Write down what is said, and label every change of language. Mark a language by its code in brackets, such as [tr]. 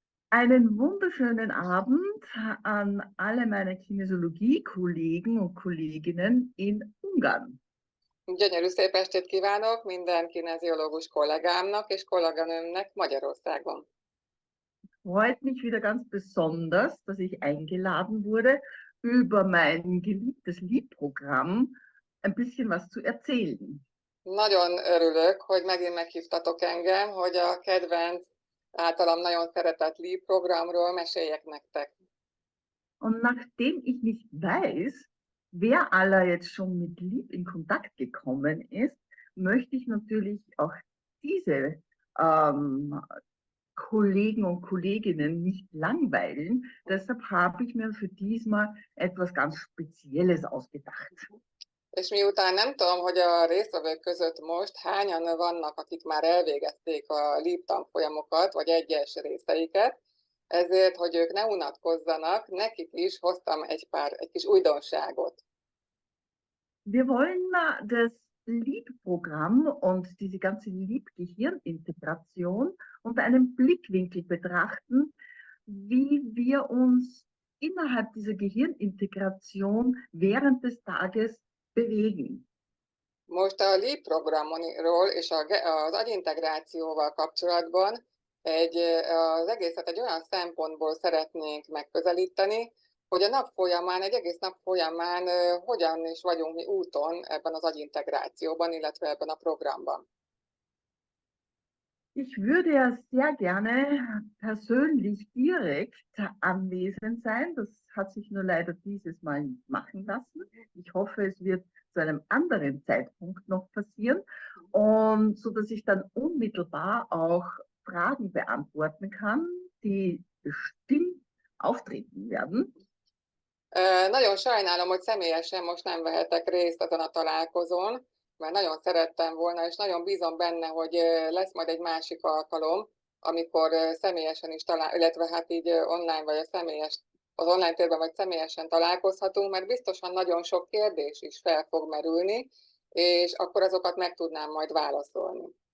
[de] Einen wunderschönen Abend an alle meine Kinesiologie-Kollegen und Kolleginnen in Ungarn. [hu] Gyönyörű szép estét kívánok minden kineziológus kollégámnak és kolléganőmnek Magyarországon. [de] Freut mich wieder ganz besonders, dass ich eingeladen wurde, über mein geliebtes LEAP-Programm ein bisschen was zu erzählen. [hu] Nagyon örülök, hogy megint meghívtatok engem, hogy a kedvenc, általam nagyon szeretett LEAP programról meséljek nektek. [de] Und nachdem ich nicht weiß, wer aller jetzt schon mit LEAP in Kontakt gekommen ist, möchte ich natürlich auch diese Kollegen und Kolleginnen nicht langweilen. Deshalb habe ich mir für diesmal etwas ganz Spezielles ausgedacht. [hu] És miután nem tudom, hogy a résztvevők között most hányan vannak, akik már elvégezték a LEAP tanfolyamokat, vagy egyes részeiket, ezért, hogy ők ne unatkozzanak, nekik is hoztam egy kis újdonságot. [de] Wir wollen das LEAP-Programm und diese ganze LEAP-Gehirnintegration unter einem Blickwinkel betrachten, wie wir uns innerhalb dieser Gehirnintegration während des Tages bewegen. [hu] Most a LEAP programról és az agyintegrációval kapcsolatban az egészet egy olyan szempontból szeretnénk megközelíteni, hogy a nap folyamán, egy egész nap folyamán hogyan is vagyunk mi úton ebben az agyintegrációban, illetve ebben a programban. [de] Ich würde ja sehr gerne persönlich direkt anwesend sein. Das hat sich nur leider dieses Mal nicht machen lassen. Ich hoffe, es wird zu einem anderen Zeitpunkt noch passieren, und so dass ich dann unmittelbar auch Fragen beantworten kann, die bestimmt auftreten werden. [hu] Nagyon sajnálom, hogy személyesen most nem vehetek részt ezen a találkozón, mert nagyon szerettem volna, és nagyon bízom benne, hogy lesz majd egy másik alkalom, amikor személyesen is illetve hát így online vagy az online térben vagy személyesen találkozhatunk, mert biztosan nagyon sok kérdés is fel fog merülni, és akkor azokat meg tudnám majd válaszolni.